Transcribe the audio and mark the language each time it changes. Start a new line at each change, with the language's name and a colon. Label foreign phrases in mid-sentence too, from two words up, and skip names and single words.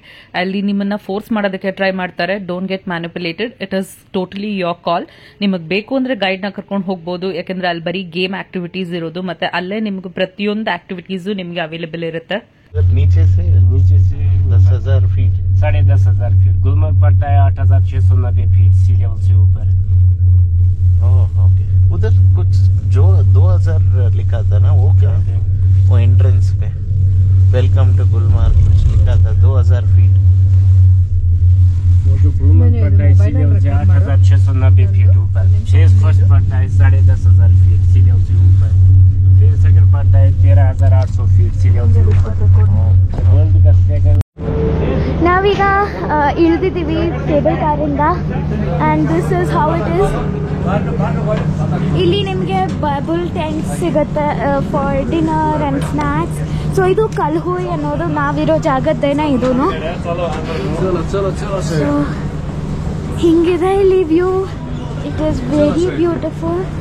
Kannada: ಅಲ್ಲಿ ನಿಮ್ಮನ್ನ ಫೋರ್ಸ್ ಮಾಡೋದಕ್ಕೆ ಟ್ರೈ ಮಾಡ್ತಾರೆ.
English: Don't get manipulated. It is totally your call.
Kannada: ನಿಮಗೆ ಬೇಕು ಅಂದ್ರೆ ಗೈಡ್ ನ ಕರ್ಕೊಂಡು ಹೋಗ್ಬೋದು. ಯಾಕಂದ್ರೆ ಅಲ್ಲಿ ಬರೀ
English: game activities
Kannada: ಇರೋದು, ಮತ್ತೆ ಅಲ್ಲೇ ನಿಮ್ಗೆ ಪ್ರತಿಯೊಂದು ಆಕ್ಟಿವಿಟೀಸು ನಿಮ್ಗೆ ಅವೈಲೇಬಲ್ ಇರುತ್ತೆ.
Hindi: नीचे से 10,000 फीट 10,500 फीट गुलमर्ग पड़ता है 8,690 फीट
English: sea level
Hindi: से ऊपर. ओके, उधर कुछ जो 2,000 लिखा था ना, वो क्या? वो एंट्रेंस पे
English: welcome to Gulmarg
Hindi: कुछ लिखा था 2,000 फीट. वो जो गुलमर्ग पड़ता है
English: sea level
Hindi: से 8,690 फीट ऊपर. 6 फर्स्ट पड़ता है 10,500 फीट
English: sea level
Hindi: से ऊपर. फिर सेकंड पड़ता है 13,800 फीट
English: sea level
Hindi: से ऊपर. वर्ल्ड का सेकंड.
Kannada: ನಾವೀಗ ಇಳಿದಿದ್ದೀವಿ ಕೇಬಲ್ ಕಾರಿಂದ.
English: And this is how it is.
Kannada: ಇಲ್ಲಿ ನಿಮಗೆ
English: bubble tent
Kannada: ಸಿಗುತ್ತೆ
English: for dinner and snacks.
Kannada: ಸೊ ಇದು ಕಲ್ಹೋಯ್ ಅನ್ನೋದು ನಾವಿರೋ ಜಾಗದ್ದೇನೆ ಇದೂ. ಸೊ ಹಿಂಗಿದೆ ಇಲ್ಲಿ ವ್ಯೂ.
English: It is very beautiful.